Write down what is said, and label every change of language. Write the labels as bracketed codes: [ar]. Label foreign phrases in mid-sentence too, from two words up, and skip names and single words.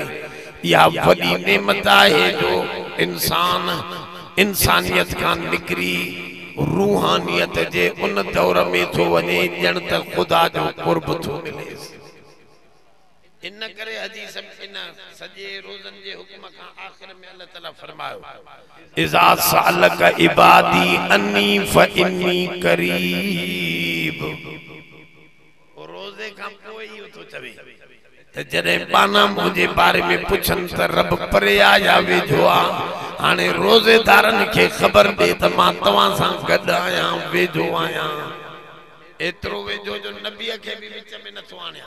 [sd] इहा वॾी नेमत आहे जो इंसान इंसानियत खां निकिरी रूहानियत जे उन दौर में थो वञे ॼण त ख़ुदा जो क़ुर्ब थो मिले। इन करे हदीस इन सॼे रोज़नि जे हुक्म खां आख़िर में [ar] الله تعالى [sd] फरमायो इज़ा [ar] سألك عبادي عني فإني قريب, [sd] रोज़े खां पोइ इहो थो चवे त जॾहिं पाना मुंहिंजे बारे में पुछनि त रब परे आ या वेझो आ, हाणे रोज़ेदारनि खे ख़बर ॾे त मां तव्हां सां गॾु आहियां, वेझो आहियां, एतिरो वेझो जो नबीअ खे बि विच में नथो आणियां।